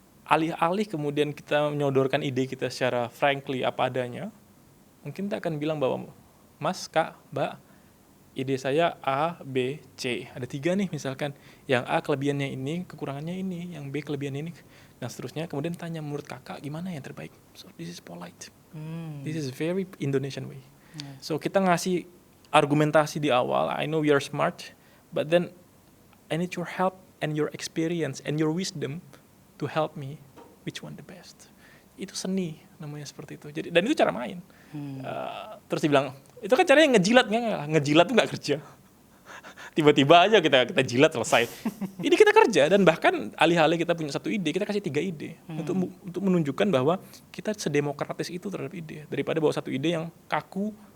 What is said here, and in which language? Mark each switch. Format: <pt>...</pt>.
<id>Alih-alih kemudian kita menyodorkan ide kita secara frankly apa adanya, mungkin kita akan bilang bahwa Mas, Kak, Mbak, ide saya A, B, C. Ada 3 nih misalkan. Yang A kelebihannya ini, kekurangannya ini. Yang B kelebihannya ini. Dan seterusnya. Kemudian tanya menurut kakak gimana yang terbaik.</id> <en>So this is polite. This is very Indonesian way. So</en> <id>kita ngasih argumentasi di awal.</id> <en>I know we are smart. But then I need your help and your experience and your wisdom to help me. Which one the best.</en> <id>Itu seni namanya seperti itu. Jadi, dan itu cara main. Terus dibilang, itu kan caranya ngejilat, ngejilat tuh nggak kerja. Tiba-tiba aja kita jilat selesai. Ini kita kerja dan bahkan alih-alih kita punya 1 ide, kita kasih 3 ide untuk menunjukkan bahwa kita sedemokratis itu terhadap ide daripada bawa 1 ide yang kaku.</id>